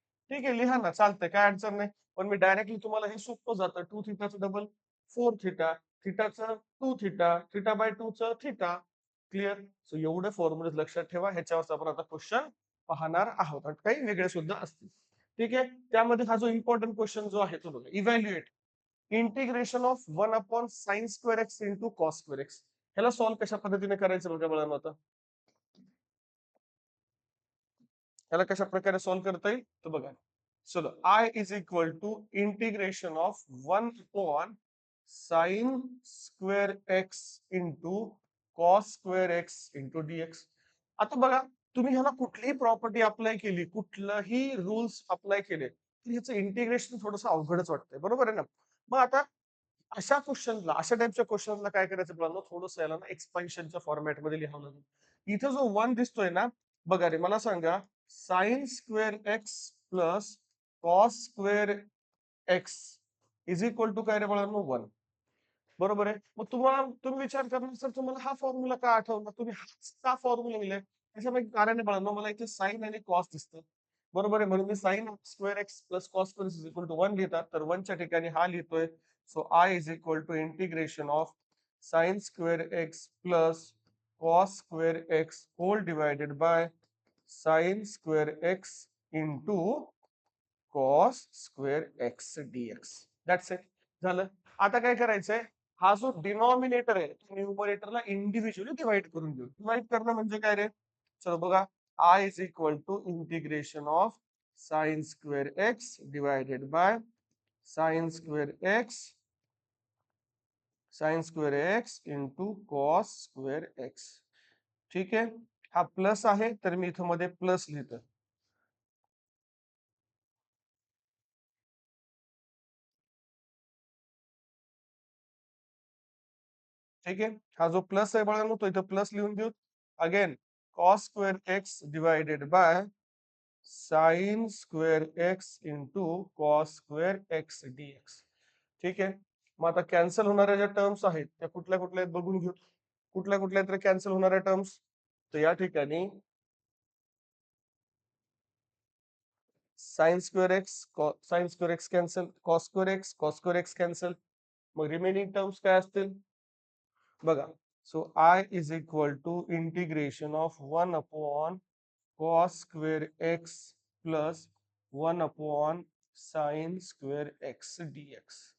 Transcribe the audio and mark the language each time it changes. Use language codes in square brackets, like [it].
[mr] ठीक आहे, लिहा ना, चालतंय, काय अडचण नाही. पण मी डायरेक्टली तुम्हाला हे सोपं जातं. 2 थीटाचं double 4 theta, थीटाचं 2 theta, theta by 2 चं थीटा. क्लिअर? सो एवढे फॉर्म्युले लक्षात ठेवा. ह्याच्यावर आपण आता क्वेश्चन पाहणार आहोत. आणि काही वेगळे सुद्धा असतील. ठीक आहे. त्यामध्ये हा जो इम्पॉर्टंट क्वेश्चन जो आहे तो बघा. [en] Evaluate integration of 1 upon sine square x into cos square x. [mr] ह्याला सॉल्व्ह कशा पद्धतीने करायचं बघा मुलांनो आता. ह्याला कशा प्रकारे सॉल्व्ह करता येईल तर बघा. [en] चलो I is equal to integration of 1 upon sine square x into cos square x into dx. [mr] आता बघा, तुम्ही ह्याला कुठलीही प्रॉपर्टी अप्लाय केली, कुठलाही रूल्स अप्लाय केले तर ह्याचं इंटिग्रेशन थोडंसं अवघडच वाटतंय. बरोबर आहे ना? मग आता अशा क्वेश्चनला, अशा टाइपच्या क्वेश्चनला काय करायचं मुलांनो, थोडंसं याला ना एक्सपान्शनच्या फॉर्मॅटमध्ये लिहावं लागेल. इथं जो 1 दिसतोय ना, बघा रे मला सांगा, [en] sine square x plus cos square x is equal to [mr] काय रे बाळांनो 1. बरोबर आहे. मग तुम्ही विचार करणार सर तुम्हाला हा फॉर्म्युला का आठवला, तुम्ही हाच का फॉर्म्युला लिहिलाय? त्याच्यामागे कारण आहे बाळांनो, मला इथे साइन आणि कॉस दिसतं. बरोबर आहे, म्हणून मी [en] sine square x plus cos square is equal to 1 [mr] लिहितात, तर 1 च्या ठिकाणी हा लिहितोय. [en] So I is equal to integration of sine square x plus cos square x whole divided by sine square x into cos square x dx. That's it. [mr] झालं. आता काय करायचंय, हा जो डिनॉमिनेटर आहे न्यूमरेटरला इंडिव्हिज्युअली डिवाइड करून घेऊ. डिवाइड करणं म्हणजे काय रे, चलो बघा, [en] I is equal to integration of sine square x divided by sine square x sine square x into cos square x. [mr] ठीक आहे. हा प्लस आहे तर मी इथं मध्ये प्लस लिहितो. ठीक आहे. हा जो प्लस आहे बाळांनो तो इथं प्लस लिहून देऊ. [en] Again cos square x divided by sine square x into cos square x dx. [mr] ठीक आहे. मग आता कॅन्सल होणाऱ्या ज्या टर्म्स आहेत त्या कुठल्या कुठल्या आहेत बघून घेऊ. कुठल्या कुठल्या तर कॅन्सल होणाऱ्या टर्म्स. तर या ठिकाणी sine square x sine square x cancel, cos square x cancel. मग रिमेनिंग टर्म्स काय असतील बघा. [en] So I is equal to integration of 1 upon cos square x plus 1 upon sine square x dx.